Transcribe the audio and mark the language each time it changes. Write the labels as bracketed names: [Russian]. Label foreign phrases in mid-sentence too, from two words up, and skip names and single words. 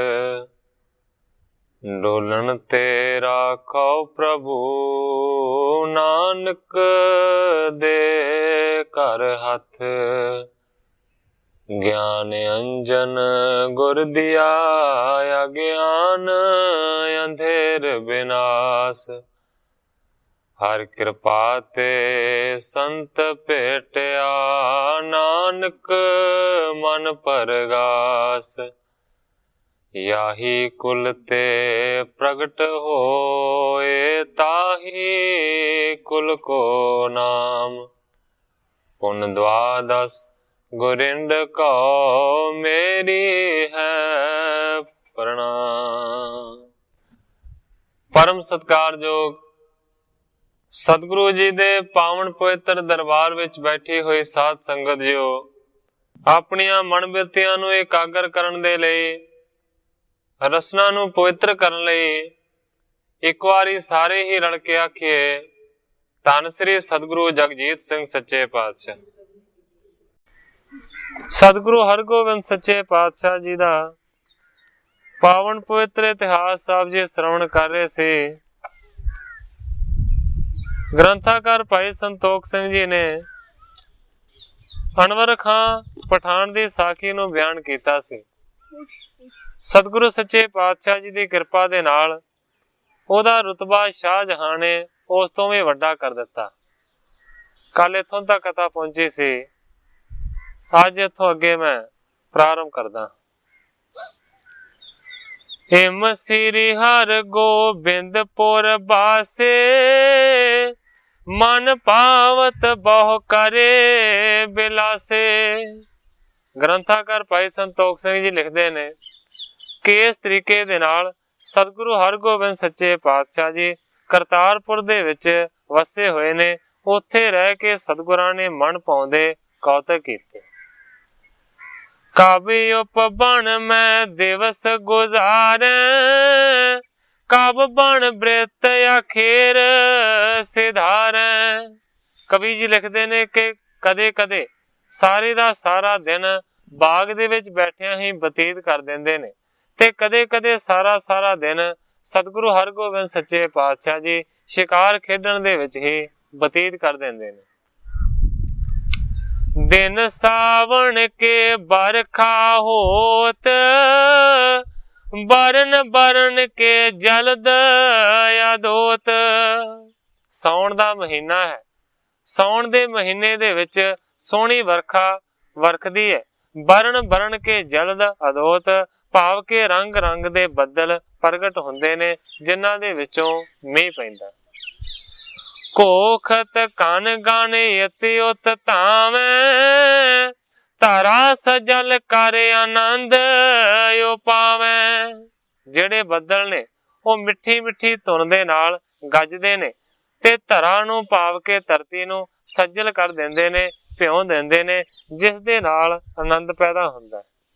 [Punjabi] ਡੋਲਨ ਤੇ ਰਾਖੋ ਪ੍ਰਭੂ, ਨਾਨਕ ਦੇ ਕਰ ਹਥ। ਗਿਆਨ ਅੰਜਨ ਗੁਰ ਦੀਆ, ਅਗਿਆਨ ਅੰਧੇਰ ਵਿਨਾਸ਼। ਹਰਿ ਕਿਰਪਾ ਤੇ ਸੰਤ ਭੇਟਿਆ, ਨਾਨਕ ਮਨ ਪਰਗਾਸ। [Braj] याही कुल ते प्रगट होए, ताही कुल को नाम। पुन द्वादश गुरिंद को मेरी है प्रणाम। [Punjabi] ਪਰਮ ਸਤਿਕਾਰਯੋਗ ਸਤਿਗੁਰੂ ਜੀ ਦੇ ਪਾਵਨ ਪਵਿੱਤਰ ਦਰਬਾਰ ਵਿੱਚ ਬੈਠੀ ਹੋਈ ਸਾਧ ਸੰਗਤ ਜੀਓ, ਆਪਣੀਆਂ ਮਨ ਬਿਰਤੀਆਂ ਨੂੰ ਇਕਾਗਰ ਕਰਨ ਦੇ ਲਈ, ਰਸਨਾ ਨੂੰ ਪਵਿੱਤਰ ਕਰਨ ਲਈ ਇੱਕ ਵਾਰੀ ਸਾਰੇ ਹੀ ਰਲ ਕੇ ਆਖੀਏ, ਧੰਨ ਸ੍ਰੀ ਸਤਿਗੁਰੂ ਜਗਜੀਤ ਸਿੰਘ ਸੱਚੇ ਪਾਤਸ਼ਾਹ। ਸਤਿਗੁਰੂ ਹਰਗੋਬਿੰਦ ਸੱਚੇ ਪਾਤਸ਼ਾਹ ਜੀ ਦਾ ਪਾਵਨ ਪਵਿੱਤਰ ਇਤਿਹਾਸ ਸਾਹਿਬ ਜੀ ਸਰਵਣ ਕਰ ਰਹੇ ਸੇ। ਗ੍ਰੰਥਕਾਰ ਭਾਈ ਸੰਤੋਖ ਸਿੰਘ ਜੀ ਨੇ ਅਨਵਰ ਖਾਂ ਪਠਾਣ ਦੀ ਸਾਖੀ ਨੂੰ ਬਿਆਨ ਕੀਤਾ ਸੀ। ਸਤਿਗੁਰੂ ਸੱਚੇ ਪਾਤਸ਼ਾਹ ਜੀ ਦੀ ਕਿਰਪਾ ਦੇ ਨਾਲ ਓਹਦਾ ਰੁਤਬਾ ਸ਼ਾਹਜਹਾਂ ਨੇ ਉਸ ਤੋਂ ਵੀ ਵੱਡਾ ਕਰ ਦਿੱਤਾ। ਕੱਲ੍ਹ ਇੱਥੋਂ ਤੱਕ ਕਥਾ ਪਹੁੰਚੀ ਸੀ, ਅੱਜ ਇੱਥੋਂ ਅੱਗੇ ਮੈਂ ਪ੍ਰਾਰੰਭ ਕਰਦਾ। [Braj] हिम श्री हर गोबिंदपुर बासे, मन पावत बहु करे बिलासे। [Punjabi] ਗ੍ਰੰਥਕਾਰ ਭਾਈ ਸੰਤੋਖ ਸਿੰਘ ਜੀ ਲਿਖਤੇ ਨੇ ਕਿ ਇਸ ਤਰੀਕੇ ਦੇ ਨਾਲ ਸਤਿਗੁਰੂ ਹਰਗੋਬਿੰਦ ਸੱਚੇ ਪਾਤਸ਼ਾਹ ਜੀ ਕਰਤਾਰਪੁਰ ਦੇ ਵਿੱਚ ਵੱਸੇ ਹੋਏ ਨੇ। ਉੱਥੇ ਰਹਿ ਕੇ ਸਤਿਗੁਰਾਂ ਨੇ ਮਨ ਪਾਉਂਦੇ ਕੌਤਕ ਕੀਤੇ। [Braj] कब उपबन में दिवस गुजारे, कब बन बृत अखेर सिधारे। [Punjabi] ਕਵੀ ਜੀ ਲਿਖਤੇ ਨੇ ਕਿ ਕਦੇ ਕਦੇ ਸਾਰੇ ਦਾ ਸਾਰਾ ਦਿਨ ਬਾਗ਼ ਦੇ ਵਿੱਚ ਬੈਠਿਆਂ ਹੀ ਬਤੀਤ ਕਰ ਦਿੰਦੇ ਨੇ, ਤੇ ਕਦੇ ਕਦੇ ਸਾਰਾ ਸਾਰਾ ਦਿਨ ਸਤਿਗੁਰੂ ਹਰਗੋਬਿੰਦ ਸੱਚੇ ਪਾਤਸ਼ਾਹ ਜੀ ਸ਼ਿਕਾਰ ਖੇਡਣ ਦੇ ਵਿੱਚ ਹੀ ਬਤੀਤ ਕਰ ਦਿੰਦੇ ਨੇ। [Braj] दिन सावन के बरखा होत, बरन बरन के जलद अदोत। [Punjabi] ਸਾਉਣ ਦਾ ਮਹੀਨਾ ਹੈ, ਸਾਉਣ ਦੇ ਮਹੀਨੇ ਦੇ ਵਿੱਚ ਸੋਹਣੀ ਵਰਖਾ ਵਰਖਦੀ ਹੈ। [Braj] बरन बरन के जलद अदोत [Punjabi] ਭਾਵ ਕੇ ਰੰਗ ਰੰਗ ਦੇ ਬੱਦਲ ਪ੍ਰਗਟ ਹੁੰਦੇ ਨੇ, ਜਿਨ੍ਹਾਂ ਦੇ ਵਿੱਚੋਂ ਮੀਂਹ ਪੈਂਦਾ। [Braj] कोखत कन गन यति उत तावे, तारा सजल कर आनंद यो पावे। [Punjabi] ਜੇੜ੍ਹੇ ਬੱਦਲ ਨੇ ਵੋ ਮਿੱਠੀ ਮਿੱਠੀ ਧੁਨ ਦੇ ਨਾਲ ਗੱਜਦੇ ਨੇ ਤੇ ਧਰਾ ਨੂੰ ਭਾਵ ਕੇ ਧਰਤੀ ਨੂੰ ਸਜਲ ਕਰ ਦਿੰਦੇ ਨੇ, ਭਿਓਂ ਦਿੰਦੇ ਨੇ, ਜਿਸ ਦੇ ਨਾਲ ਆਨੰਦ ਪੈਦਾ ਹੁੰਦਾ ਹੈ।